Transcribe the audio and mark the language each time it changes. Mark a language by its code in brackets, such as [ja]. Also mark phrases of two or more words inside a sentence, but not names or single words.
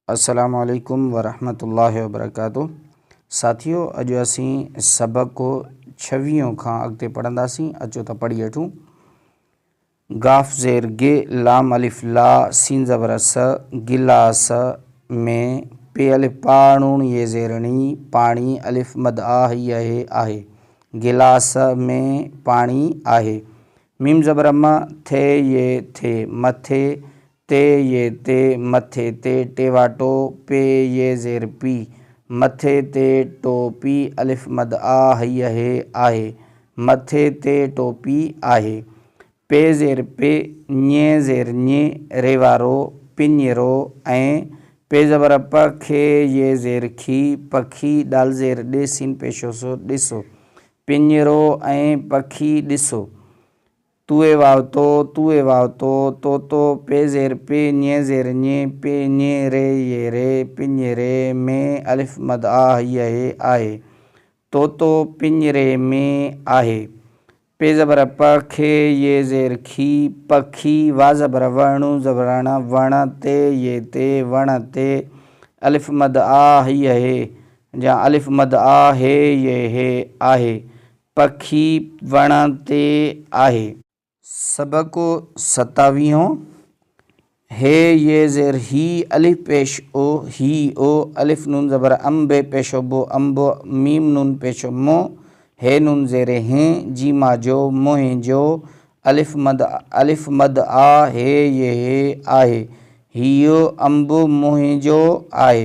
[ar] السلام عليكم ورحمة الله وبركاته. [sd] साथियों, अॼु असीं सबक़ 26 खां अॻिते पढ़ंदासीं। अचो त पढ़ी वठूं। गाफ ज़ेर गे, लाम अलिफ ला, सीन ज़बर स, गिलास में, पे अलिफ पाणूण ये ज़ेरणी, पाणी अलिफ मद आ ही आहे। गिलास में पाणी आहे। मीम ज़बर म, थे ये थे, मथे, ते ये ते, मथे ते, टेवाटो, पे ये ज़ेर पी, मथे ते टोपी, अलिफ मद आ ही आहे, मथे ते टोपी आहे। पे ज़ेर पे, ञे ज़ेर ञे, रेवारो, पिंजरो ऐं पे ज़बर प, खे ये ज़ेर खी, पखी, डाल ज़ेर ॾे, सीन पेशो सो, ॾिसो, पिंजरो ऐं पखी ॾिसो। तुए वाव तो, तुए वाव तो, पे ज़ेर पे, ञे ज़ेर ञे, पे ञे रे ये रे, पिंजरे में, अलिफ मद आ ही आहे, तो पिंजरे में आहे। पे ज़बर प, खे ये ज़ेर खी, पखी, वा ज़बर वणु, ज़बराण, वण, ते ये ते, वण ते, अलिफ मद आ ही आहे या अलिफ मद आ हे ये आहे, पखी वण ते आहे। सबक़ 27। हे ये ज़ेर ही, अलिफ पेश ओ, ही ओ, अलिफ नून ज़बर अम्बे पेशो बो, अम्बो, मीम नून पेशो मो, हे नून ज़ेर हैं, जीमा जो, मोहे जो, अलिफ मद आ हे ये आहे, हियो अम्बो मोहे जो आहे।